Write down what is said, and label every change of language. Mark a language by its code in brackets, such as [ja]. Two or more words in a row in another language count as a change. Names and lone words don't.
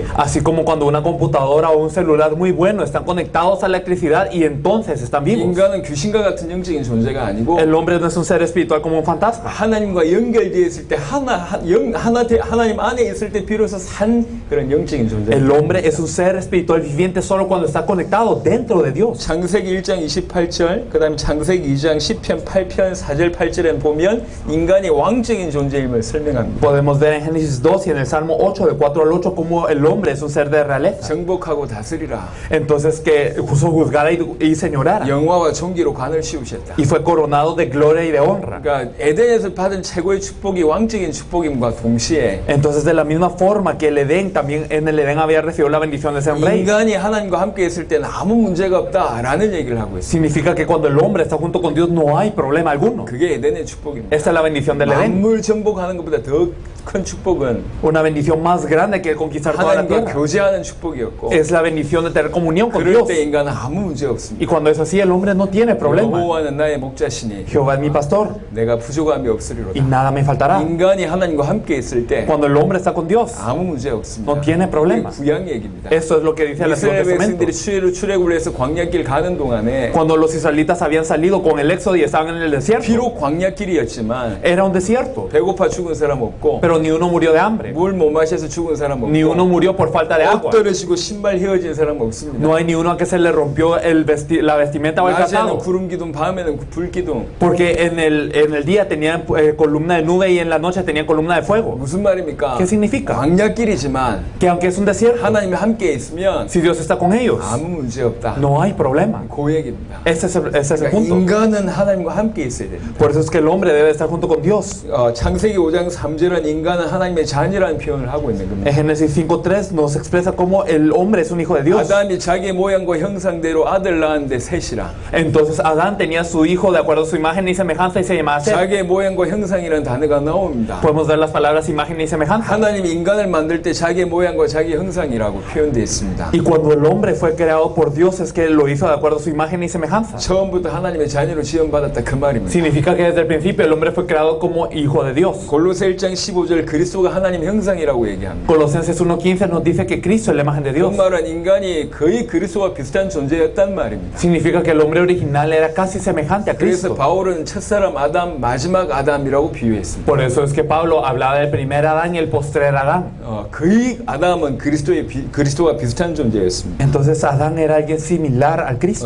[es] Así como cuando una computadora o un celular muy bueno están conectados a la electricidad y entonces están vivos. [ko] 인간은 귀신과 같은 영적인 존재가 아니고 [es] El hombre no es un ser espiritual como un fantasma, [ko] 하나님과 연결되어 있을 때 하나님 안에 있을 때 비로소 산 그런 영적인 존재. [es] el hombre es un ser espiritual viviente solo cuando está conectado dentro de Dios. [ko] 창세기 1장 28절, 그 다음에 창세기 2장 10편 8편 4절 8절에 보면 인간이 왕적인 존재임을 설명합니다. [es] Podemos ver en Génesis 2 y en el Salmo 8 de 4 al 8 cómo el hombre es un ser de realeza. [ko] 정복하고 다스리라. [es] Entonces que juzgara y señorara. [ko] 영화와 존귀로 관을 씌우셨다. [es] Y fue coronado de gloria y de honra. [ko] 그러니까 에덴에서 받은 최고의 축복이 왕적인 축복임과 동시에 동시에 [es] Entonces, de la misma forma que el Edén, también en el Edén había recibido la bendición de ser un rey. [ko] 인간이 하나님과 함께 있을 때는 아무 문제가 없다라는 얘기를 하고 있습니다. [es] Significa que cuando el hombre está junto con Dios no hay problema alguno. [ko] 그게 에덴의 축복입니다. [es] Esta es la bendición del Edén. [ko] 만물 정복하는 것보다 더 큰 축복은 [es] Una bendición más grande que el conquistar toda la [ko] 하나님과 [es] tierra. [ko] 교제하는 축복이었고 [es] Es la bendición de tener comunión con [ko] 그럴 [es] Dios. [ko] 때 인간은 아무 문제 없습니다. [es] Y cuando es así, el hombre no tiene problema. [ko] 여호와는 나의 목자시니 [es] Jehová es mi pastor [ko] 내가 부족함이 [es] y [ko] 없으리로다. [es] nada me faltará. [ko] 인간이 하나님과 함께 있을 때 [es] Cuando el hombre está con Dios, [ko] 아무 문제 없습니다. [es] no tiene problema. [ko] 이게 구약 얘기입니다. [es] Eso es lo que dice el Antiguo [ko] 이스라엘 [es] Testamento. [ko] 백성들이 출애굽을 해서 광야길 가는 동안에 [es] Cuando los israelitas habían salido con el éxodo y estaban en el desierto, [ko] 비록 광야길이었지만 [es] era un desierto, [ko] 배고파 죽은 사람 없고 [es] pero ni uno murió de hambre, [ko] 물 못 마셔서 죽은 사람 [es] ni uno [ko] 없고 [es] murió por falta de [ko] 옷 [es] agua. [ko] 떨어지고 신발 휘어진 사람 없습니다. [es] No hay ni uno a que se le rompió la vestimenta o el [ko] 낮에는 [es] calzado. [ko] 구름 기둥, 밤에는 불 기둥. [es] Porque en el día tenían columna de nube y en la noche tenían columna de fuego. [ko] 무슨 말입니까? [es] ¿Qué significa? [ko] 광야길이지만 [es] Que aunque es un desierto, [ko] 하나님이 함께 있으면 [es] si Dios está con ellos, [ko] 아무 문제 없다. [es] no hay problema. [ko] 그 얘기입니다. [es] Ese es el [ko] 그러니까 [es] punto. [ko] 인간은 하나님과 함께 있어야 됩니다. [es] Por eso es que el hombre debe estar junto con Dios. [ko] 창세기 5장 3절은 인간은 하나님의 자녀라는 표현을 하고 있는 겁니다. [es] En Génesis 5:3 nos expresa cómo el hombre es un hijo de Dios. [ko] 아담이 자기 모양과 형상대로 아들 낳았는데 셋이라. [es] Entonces Adán tenía su hijo de acuerdo a su imagen y semejanza y se llamaba Seth. [ko] 자기의 모양과 형상이라는 단어가 나옵니다. [es] Podemos ver las palabras imagen y semejanza. [ko] 하나님이 인간을 만들 때 자기의 모양과 자기 형상이라고 표현되어 있습니다. [es] Y cuando el hombre fue creado por Dios es que lo hizo de acuerdo a su imagen y semejanza. [ko] 처음부터 하나님의 자녀로 지원받았다 그 말입니다. [es] Significa que desde el principio el hombre fue creado como hijo de Dios. [ko] 골로새 1장 15절 그리스도가 하나님의 형상이라고 얘기합니다. [es] Colosenses 1:15 nos dice que Cristo es la imagen de [ko] 그 [es] Dios. [ko] 말은 인간이 거의 그리스도와 비슷한 존재였단 말입니다. [es] Significa que el hombre original era casi semejante a [ko] 그래서 [es] Cristo. [ko] 바울은 첫사람 아담, 마지막 아담이라고 비유했습니다. [es] Por eso es que Pablo hablaba del primer Adán y el postrer Adán. [ko] 거의 아담은 그리스도와 비슷한 존재였습니다. [es] Entonces Adán era alguien similar al Cristo.